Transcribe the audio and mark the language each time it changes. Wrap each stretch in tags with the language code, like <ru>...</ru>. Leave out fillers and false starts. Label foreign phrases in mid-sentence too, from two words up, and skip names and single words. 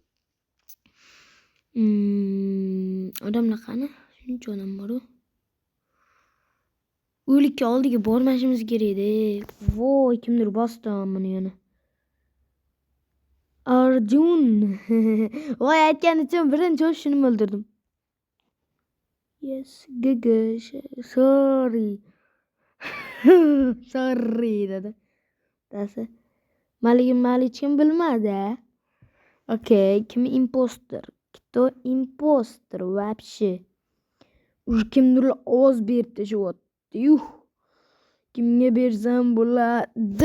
<uz>Odamlar qani? Shuncha odam bor-ku. o'likka oldiga bormashimiz kerak edi. Voy, kimdir bosdi buni yana. Arjun. Voy, aytgan uchun birinchi shuni o'ldirdim.</uz> <en>Yes, gaga, sorry.</en> <uz>Sorry dedi. Dasi. Mali kim bilmadi. Okey, kim imposter?</uz> <ru>Кто imposter вообще? Уже</ru> <uz>kimdir ovoz berib tashyapti. Yuh. Kimga bersam bo'ladi?</uz>